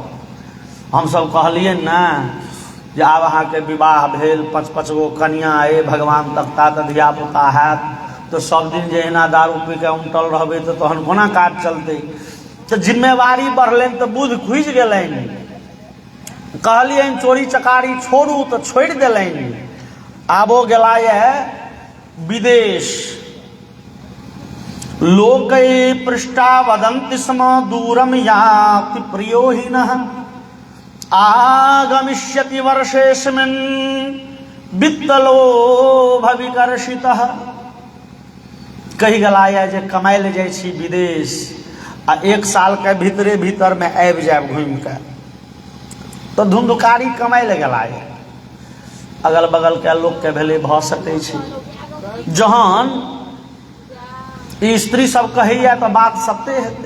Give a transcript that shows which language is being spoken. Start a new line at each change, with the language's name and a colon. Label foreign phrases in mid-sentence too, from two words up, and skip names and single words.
Maithili: हम सब कहलियै ना जे आब अहाँ के विवाह भेल, 5-5 गो कन्या अइ, भगवान तकता तऽ धिया पुता हैत, तो सब दिन जे एना दारू पी के उमटल रहबै तो तहन कोना काज चलतै। तो जिम्मेवारी बढ़लनि तो बुद्धि खुजि गेलनि। कहलियनि चोरी चकारी छोड़ू तो छोड़ि देलनि। आबो गेला ये विदेश।
Sanskrit: लोकै पृष्ठा वदन्ति स्म दूरम याति प्रियो हिनः आगमिष्यति वर्षेस्मिन् वित्तलोभविकर्षितः।
Maithili: कहि गेला ये जे कमाइ ले जाइ छी विदेश, आ 1 साल के भीतरे भीतर में आबि जायब घूमि के। तो धुंधुकारी कमाइ ले गेला ये। अगल बगल के लोग के भेले भ सकै छै। जहन ई स्त्री सब कहैया तो बात सत्य हेतै।